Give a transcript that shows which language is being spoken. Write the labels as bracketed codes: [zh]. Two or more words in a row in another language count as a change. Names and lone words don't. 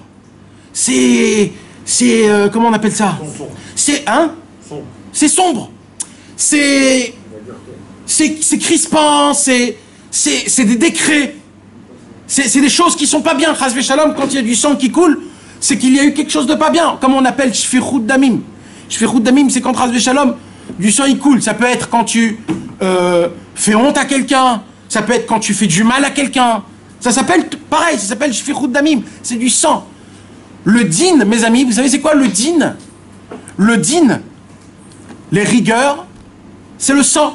[fr] C'est comment on appelle ça? C'est, hein? C'est sombre. C'est crispant, c'est des décrets. C'est des choses qui sont pas bien. [he] חס ושלום, [fr] quand il y a du sang qui coule, c'est qu'il y a eu quelque chose de pas bien. Comme on appelle [he] שפיכות דמים. שפיכות דמים, [fr] c'est quand [he] חס ושלום, [fr] du sang il coule. Ça peut être quand tu fais honte à quelqu'un. Ça peut être quand tu fais du mal à quelqu'un. Ça s'appelle pareil, ça s'appelle [he] שפיכות דמים. [fr] C'est du sang. Le din, mes amis, vous savez c'est quoi le din? Le din, les rigueurs, c'est le sang.